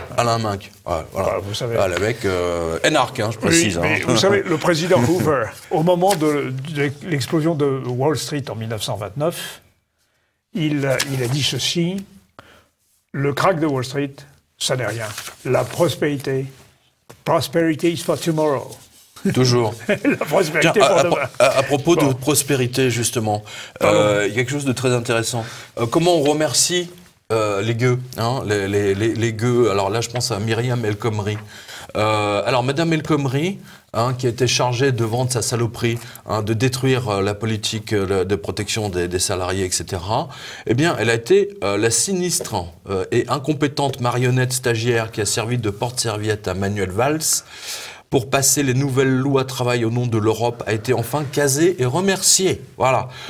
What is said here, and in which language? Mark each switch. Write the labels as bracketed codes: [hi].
[fr] Alain Minc. Voilà. Vous savez. Le mec énarque, je précise. Mais vous savez, le président Hoover, au moment de l'explosion de Wall Street en 1929, il a dit ceci: le krach de Wall Street, ça n'est rien. La prospérité, [en] prosperity is for tomorrow. [fr] Toujours. La prospérité pour demain. À propos de prospérité, justement, il y a quelque chose de très intéressant. Comment on remercie les gueux, les gueux. Alors là, je pense à Myriam El Khomri. Alors, Madame El Khomri, qui a été chargée de vendre sa saloperie, de détruire la politique de protection des salariés, etc., eh bien, elle a été la sinistre et incompétente marionnette stagiaire qui a servi de porte-serviette à Manuel Valls pour passer les nouvelles lois travail au nom de l'Europe, a été enfin casée et remerciée. Voilà.